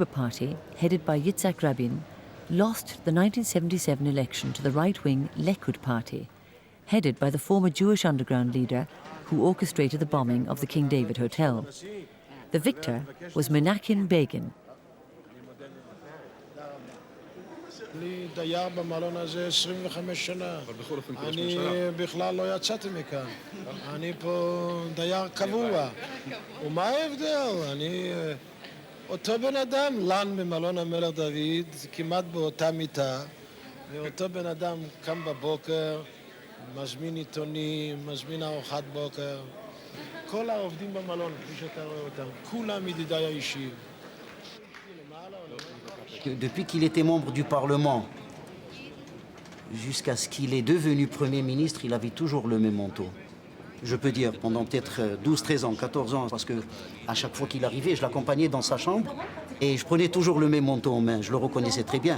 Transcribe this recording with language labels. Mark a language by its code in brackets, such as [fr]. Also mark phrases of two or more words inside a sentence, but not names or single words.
[en] Party, headed by Yitzhak Rabin, lost the 1977 election to the right-wing Likud Party, headed by the former Jewish underground leader who orchestrated the bombing of the King David Hotel. The victor was Menachem Begin. [he] אני דייר במלון הזה 25 שנה. אני בכלל לא יצאתי מכאן. אני פה דייר קבוע. ומה ההבדל? אני אותו בן אדם, לן במלון המלך דוד, כמעט באותה מיטה. ואותו בן אדם קם בבוקר, מזמין עיתונים, מזמין ארוחת בוקר. כל העובדים במלון, כפי שאתה רואה אותם, כולם ידידיי האישיים. [fr] Depuis qu'il était membre du Parlement, jusqu'à ce qu'il est devenu Premier ministre, il avait toujours le même manteau. Je peux dire pendant peut-être 12, 13 ans, 14 ans, parce que à chaque fois qu'il arrivait, je l'accompagnais dans sa chambre et je prenais toujours le même manteau en main, je le reconnaissais très bien.